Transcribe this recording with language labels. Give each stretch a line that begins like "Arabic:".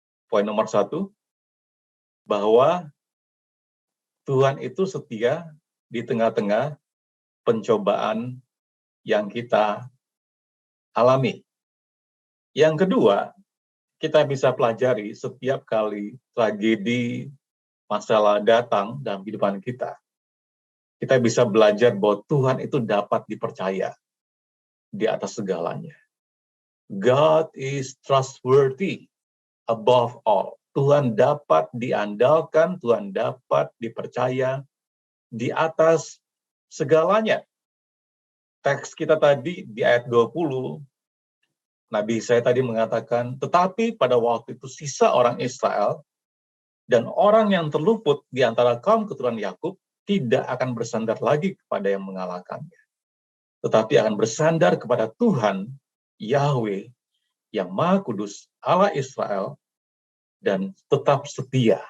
Indonesian: Poin nomor 1, bahwa Tuhan itu setia di tengah-tengah pencobaan yang kita alami. Yang kedua, kita bisa pelajari setiap kali tragedi, masalah datang dalam kehidupan kita. Kita bisa belajar bahwa Tuhan itu dapat dipercaya di atas segalanya.
English: God is trustworthy above all.
Indonesian: Tuhan dapat diandalkan, Tuhan dapat dipercaya di atas segalanya. Teks kita tadi di ayat 20, Nabi saya tadi mengatakan, tetapi pada waktu itu sisa orang Israel dan orang yang terluput di antara kaum keturunan Yakub tidak akan bersandar lagi kepada yang mengalahkannya, tetapi akan bersandar kepada Tuhan, Yahweh, yang Maha Kudus, Allah Israel, dan tetap setia.